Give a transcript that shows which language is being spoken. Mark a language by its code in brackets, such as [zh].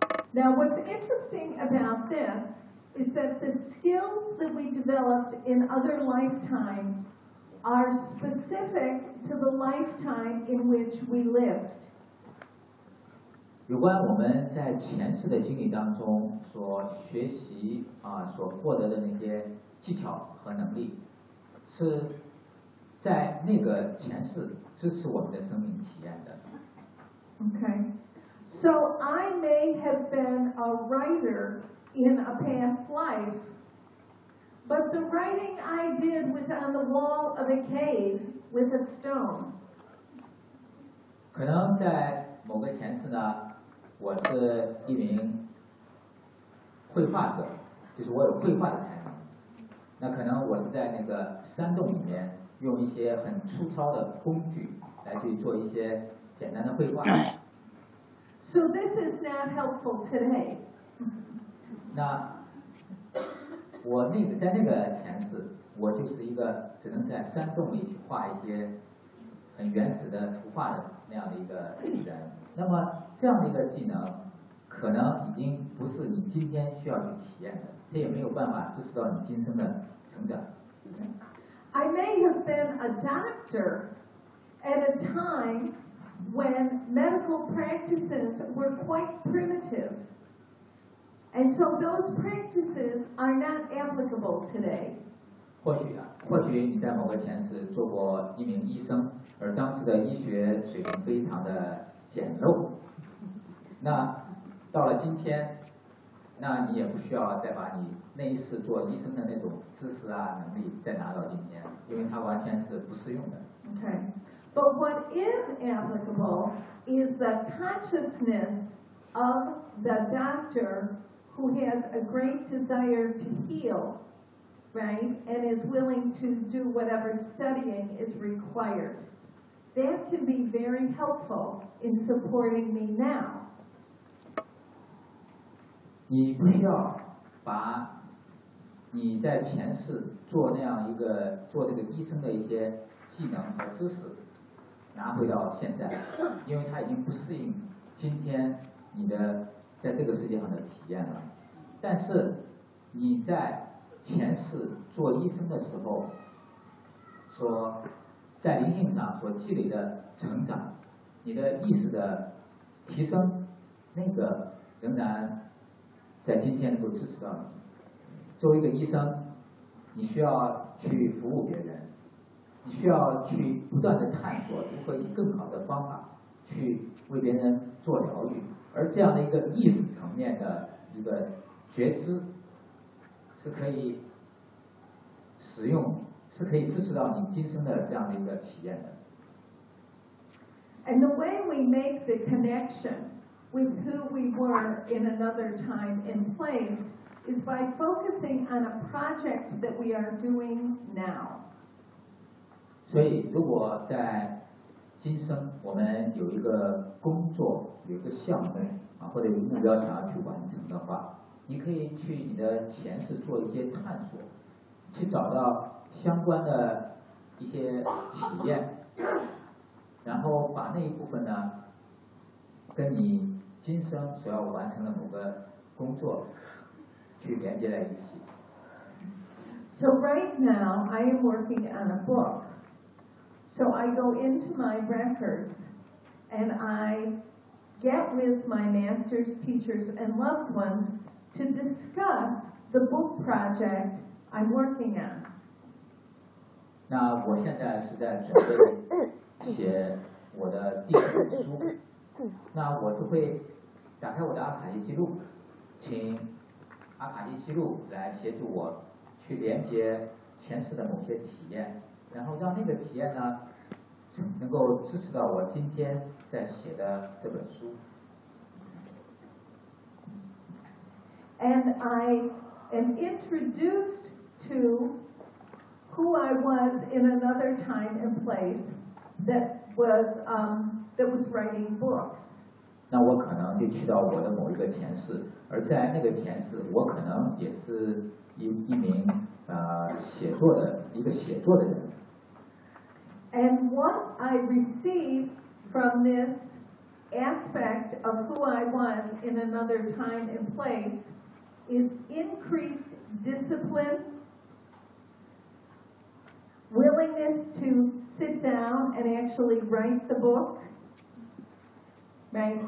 [en] Now, what's interesting about this is that the skills that we developed in other lifetimes are specific to the lifetime in which we lived. [zh] 有关我们在前世的经历当中所学习啊，所获得的那些技巧和能力，是在那个前世支持我们的生命体验的。 [en] Okay. So I may have been a writer in a past life, but the writing I did was on the wall of a cave with a stone. [zh] 可能在某个前世呢，我是一名绘画者，就是我有绘画的才能。那可能我是在那个山洞里面用一些很粗糙的工具来去做一些简单的绘画。 [en] So this is not helpful today. [zh] 那我那个在那个前世，我就是一个只能在山洞里画一些很原始的图画的那样的一个人。那么这样的一个技能，可能已经不是你今天需要去体验的，这也没有办法支持到你今生的成长。 [en] I may have been a doctor at a time. When medical practices were quite primitive, and so those practices are not applicable today. [zh] 或许啊，或许你在某个前世做过一名医生，而当时的医学水平非常的简陋。那到了今天，那你也不需要再把你那一次做医生的那种知识啊能力再拿到今天，因为它完全是不适用的。 [en] Okay. But what is applicable is the consciousness of the doctor who has a great desire to heal, right, and is willing to do whatever studying is required. That can be very helpful in supporting me now. [zh] 你不需要把你在前世做那样一个做这个医生的一些技能和知识。拿回到现在，因为他已经不适应今天你的在这个世界上的体验了。但是你在前世做医生的时候，所在灵性上所积累的成长，你的意识的提升，那个仍然在今天能够支持到你。作为一个医生，你需要去服务别人。你需要去不断的探索如何以更好的方法去为别人做疗愈，而这样的一个意识层面的一个觉知是可以使用，是可以支持到你今生的这样的一个体验的。 [en] And the way we make the connection with who we were in another time and place is by focusing on a project that we are doing now. [zh] 所以如果在今生我们有一个工作有一个项目啊，或者有目标想要去完成的话，你可以去你的前世做一些探索，去找到相关的一些体验，然后把那一部分呢跟你今生所要完成的某个工作去连接在一起。 [en] So right now I am working on a book. So I go into my records and I get with my master's teachers and loved ones to discuss the book project I'm working on. [zh] 那我现在是在准备写我的第一本书，那我就会打开我的阿卡西记录，请阿卡西记录来协助我去连接前世的某些体验，然后让那个体验呢能够支持到我今天在写的这本书。 [en] And I am introduced to who I was in another time and placeThat was writing books. [zh] 那我可能就去到我的某一个前世，而在那个前世，我可能也是一名写作的一个写作的人。 [en] And what I received from this aspect of who I was in another time and place is increased discipline. Willingness to sit down and actually write the book. Right?